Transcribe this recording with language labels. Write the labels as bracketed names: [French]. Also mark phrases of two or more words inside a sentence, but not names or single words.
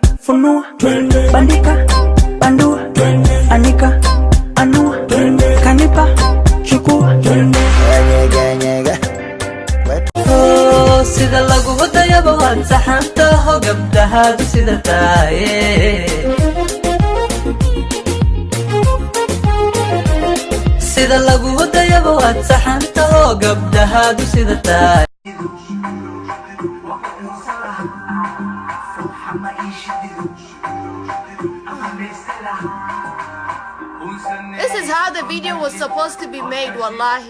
[Swahili] funua, bandika, bandua, anika, anua, kanipa, chukua. [Somali] sida lagu wadayaba waan saxantaho gabdhahaadu sida taaye sida lagu wadayaba waan saxantaho gabdhahaadu sida taaye [English] This is how the video was supposed to be made, wallahi.